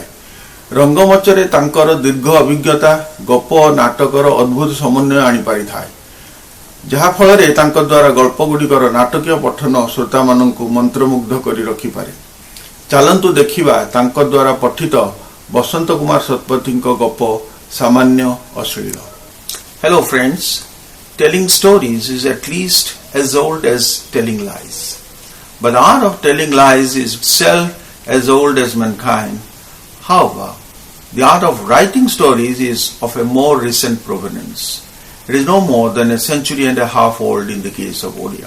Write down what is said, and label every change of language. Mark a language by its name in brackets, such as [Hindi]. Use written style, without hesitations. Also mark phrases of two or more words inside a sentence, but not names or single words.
[Odia] ରଙ୍ଗମଞ୍ଚରେ ତାଙ୍କର ଦୀର୍ଘ ଅଭିଜ୍ଞତା ଗପ ଓ ନାଟକର ଅଦ୍ଭୁତ ସମନ୍ୱୟ ଆଣି ପାରି ଥାଏ, ଯାହା ଫଳ ରେ ତାଙ୍କର ଦ୍ୱାରା ଗଳ୍ପ ଗୁଡ଼ିକର ନାଟକୀୟ ପଠନ ଶ୍ରୋତା ମାନଙ୍କୁ ମନ୍ତ୍ରମୁଗ୍ଧ କରି ରଖି ପାରେ। ଚାଲନ୍ତୁ ଦେଖିବା ତାଙ୍କର ଦ୍ୱାରା ପଠିତ ବସନ୍ତ କୁମାର ଶତପଥୀଙ୍କ ଗପ ସାମାନ୍ୟ ଅଶ୍ଳୀଳ। [English] Hello friends, telling stories is at least as old as telling lies, but the art of telling lies is itself as old as mankind. However, the art of writing stories is of a more recent provenance. It is no more than a century and a half old in the case of Odia.